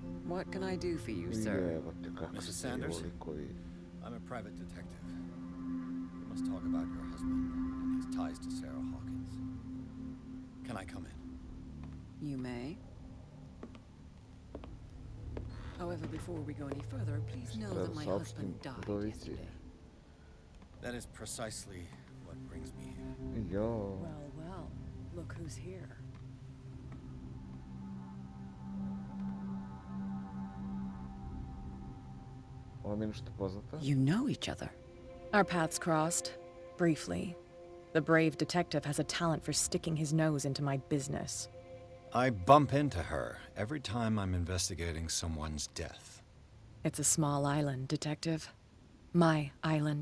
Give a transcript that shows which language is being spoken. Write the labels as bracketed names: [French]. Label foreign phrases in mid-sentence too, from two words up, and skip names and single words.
[English] What can I do for you, sir? [Serbian] Jebote, kako [English] Mrs. [Serbian] su [English] Sanders? [Serbian] ovi koji... [English] I'm a private detective. We must talk about your husband and his ties to Sarah Hawkins. Can I come in? You may. However, before we go any further, please know that my husband died yesterday. That is precisely what brings me here. [Serbian] Jo, [English] Well, well, look who's here. [Serbian] ova mi je nešto poznata. [English] You know each other. Our paths crossed, briefly. The brave detective has a talent for sticking his nose into my business. I bump into her every time I'm investigating someone's death. It's a small island, Detective. My island.